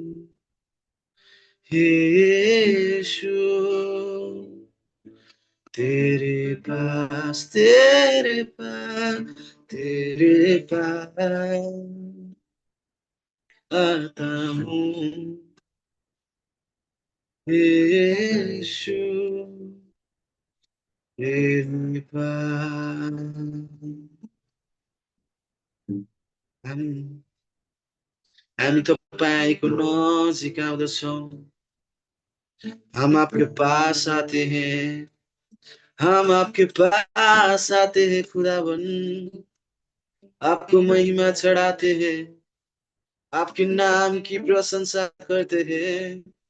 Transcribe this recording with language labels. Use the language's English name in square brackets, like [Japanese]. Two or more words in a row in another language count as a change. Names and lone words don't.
[Hindi] हे यीशु तेरे पास आता हूँ हे यीशु तेरे पास। [Nepali] हामी तपाईको नजिक आउँदछौँ। [Hindi] हम आपके पास आते हैं, हम आपके पास आते हैं खुदावन, आपको महिमा चढ़ाते हैं, आपके नाम की प्रशंसा करते हैं।